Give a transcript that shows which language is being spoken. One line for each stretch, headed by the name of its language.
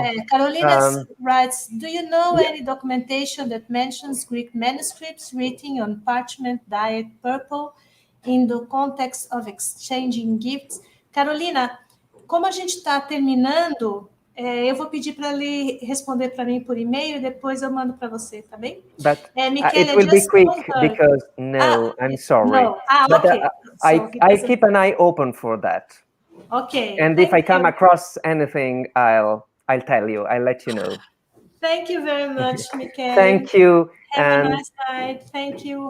English: Carolina writes, do you know any documentation that mentions Greek manuscripts written on parchment dyed purple in the context of exchanging gifts?
Portuguese: Carolina, como a gente está terminando, eu vou pedir para ele responder para mim por e-mail e depois eu mando para você, tá bem?
English: But Michele, it will be quick because I'm sorry. No. But Okay. I keep an eye open for that. Okay. And if I come across anything, I'll tell you. I'll let you know. Thank you very much, Michele. Thank you. Have a nice night. Thank you.